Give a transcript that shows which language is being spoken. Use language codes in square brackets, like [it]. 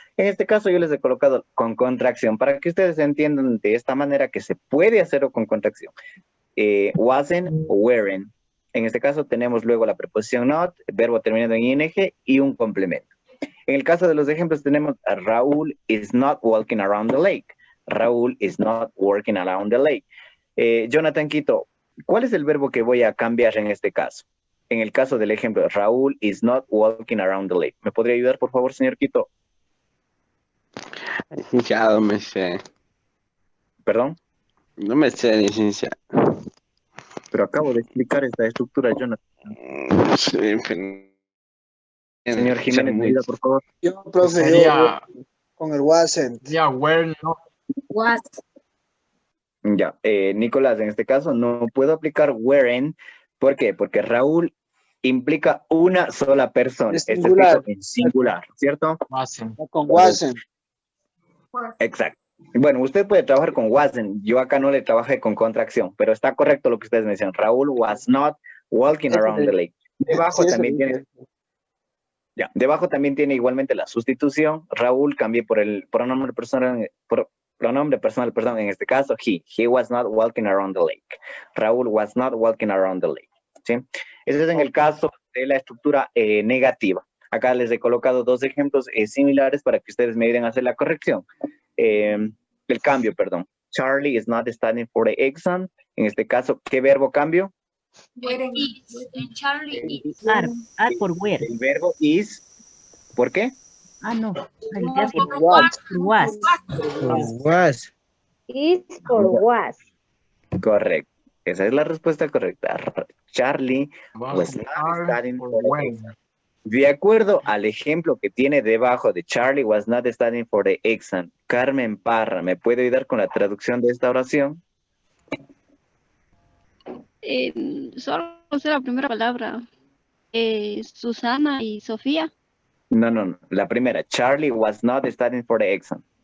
[es] En este caso yo les he colocado con contracción para que ustedes entiendan de esta manera que se puede hacerlo con contracción. Wasn't o weren't. En este caso tenemos luego la preposición not, el verbo terminado en ing y un complemento. En el caso de los ejemplos tenemos Raúl [en] is not walking around the lake. Raúl is not working around the lake. [es] Jonathan Quito, ¿cuál es el verbo que voy a cambiar en este caso? En el caso del ejemplo, [en] Raúl is not walking around the lake. [es] ¿Me podría ayudar, por favor, señor Quito? Licenciado, me sé. ¿Perdón? No me sé, licenciado. Pero acabo de explicar esta estructura, Jonathan. Sí, Señor Jiménez, ¿me ayuda, por favor? Yo, profe, Sería, con el wasn't. [en] sería were not. Was. [es] Ya, Nicolás, en este caso no puedo aplicar weren't. ¿Por qué? Porque Raúl implica una sola persona. Es Está singular. escrito en singular, ¿cierto? [en] Wasn't. [es] Con wasn't. Exacto. Bueno, usted puede trabajar con wasn't. Yo acá no le trabajé con contracción, pero está correcto lo que ustedes mencionan. [en] Raúl was not walking around the lake. [es] Debajo Sí, también tiene... Ya, debajo también tiene igualmente la sustitución. Raúl cambié por el pronombre personal, perdón, en este caso, he. [en] He was not walking around the lake. Raúl was not walking around the lake. [es] ¿Sí? Ese es en el caso de la estructura negativa. Acá les he colocado dos ejemplos similares para que ustedes me ayuden a hacer la corrección. El cambio, perdón. [en] Charlie is not studying for the exam. [es] En este caso, ¿qué verbo cambio? [en] En Charlie is. Are por were. [es] El verbo is. ¿Por qué? No. El [en] Was. [es] verbo was. [en] Was. Is por was. [es] Correcto. Esa es la respuesta correcta. [en] Charlie was not studying for for the when. exam. [es] De acuerdo al ejemplo que tiene debajo de [en] Charlie was not studying for the exam, [es] Carmen Parra, ¿me puede ayudar con la traducción de esta oración? Solo sé la primera palabra. Susana y Sofía. No. La primera. [en] Charlie was not studying for the exam.